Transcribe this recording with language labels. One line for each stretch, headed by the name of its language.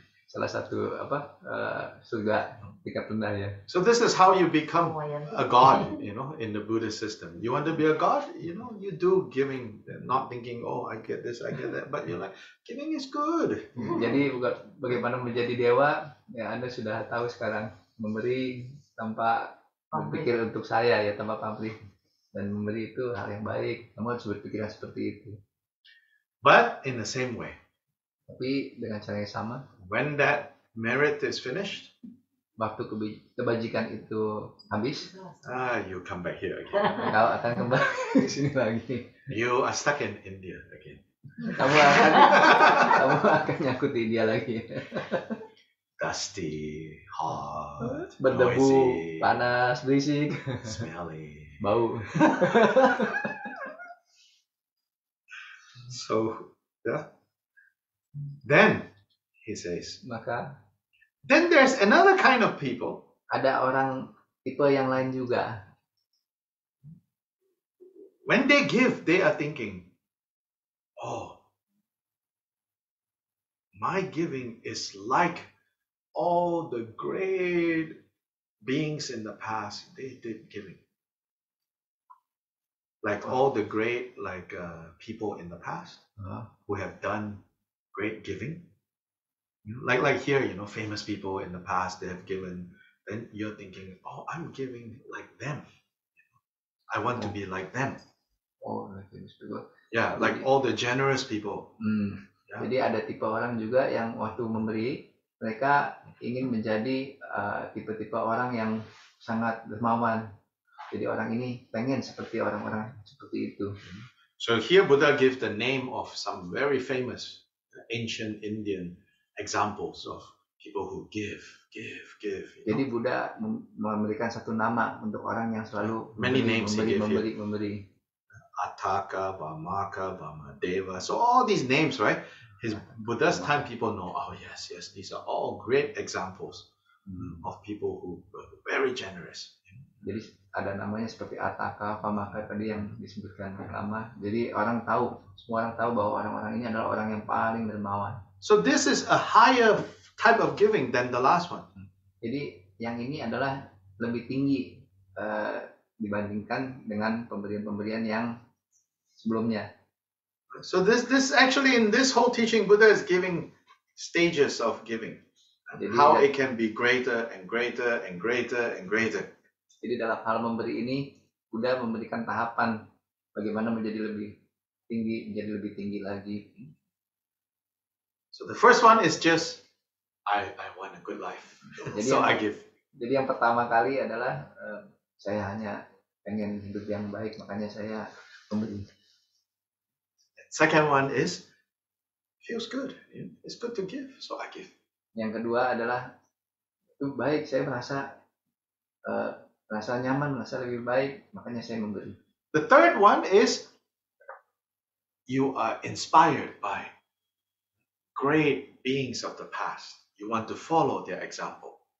Indonesian: Salah satu surga tingkat rendah ya.
English: So this is how you become a god, in the Buddhist system. You want to be a god, you do giving, not thinking, oh, I get this, I get that, but you're like, giving is good.
Indonesian: Jadi bagaimana menjadi dewa, ya Anda sudah tahu sekarang, memberi tanpa berpikir untuk saya ya, tanpa pamrih, dan memberi itu hal yang baik. Kamu harus berpikiran seperti itu.
English: But in the same way.
Indonesian: Tapi dengan cara yang sama.
English: When that merit is finished,
Indonesian: waktu kebajikan itu habis,
English: you come back here again.
Indonesian: Kau akan kembali ke sini lagi.
English: You are stuck in India again.
Indonesian: Kamu akan nyangkut di India lagi.
English: Dusty, hot,
Indonesian: berdebu,
English: noisy,
Indonesian: panas, berisik,
English: smelly,
Indonesian: bau.
English: So, yeah. Then he says,
Indonesian: maka
English: then there's another kind of people.
Indonesian: Ada orang tipe yang lain juga.
English: When they give, they are thinking, oh, my giving is like all the great beings in the past. They did giving. Like all the great people in the past who have done great giving. Like here, famous people in the past, they have given. Then you're thinking, oh, I'm giving like them. I want to be like them. Oh, famous people. Yeah, like all the generous people. Yeah.
Indonesian: Jadi ada tipe orang juga yang waktu memberi, mereka ingin menjadi tipe-tipe orang yang sangat dermawan. Jadi orang ini pengen seperti orang-orang seperti itu.
English: So here Buddha gives the name of some very famous ancient Indian examples of people who give.
Indonesian: Jadi Buddha memberikan satu nama untuk orang yang selalu memberi. Ataka, Vamaka, Vamadeva.
English: So all these names, right? Buddha's time people know, oh yes, these are all great examples of people who were very generous.
Indonesian: Jadi ada namanya seperti Ataka, Vamaka tadi yang disebutkan lama. Jadi semua orang tahu bahwa orang-orang ini adalah orang yang paling dermawan.
English: So this is a higher type of giving than the last one.
Indonesian: Jadi yang ini adalah lebih tinggi dibandingkan dengan pemberian-pemberian yang sebelumnya.
English: So this actually in this whole teaching, Buddha is giving stages of giving.
Indonesian: Jadi,
English: how it can be greater and greater and greater and greater.
Indonesian: Jadi dalam hal memberi ini, Buddha memberikan tahapan bagaimana menjadi lebih tinggi lagi.
English: So the first one is just I want a good life, so I give.
Indonesian: Jadi yang pertama kali adalah saya hanya pengen hidup yang baik, makanya saya memberi.
English: Second one is feels good. It's good to give, so I give.
Indonesian: Yang kedua adalah itu baik, saya merasa nyaman, merasa lebih baik, makanya saya memberi.
English: The third one is you are inspired by great beings of the past. You want to follow their example.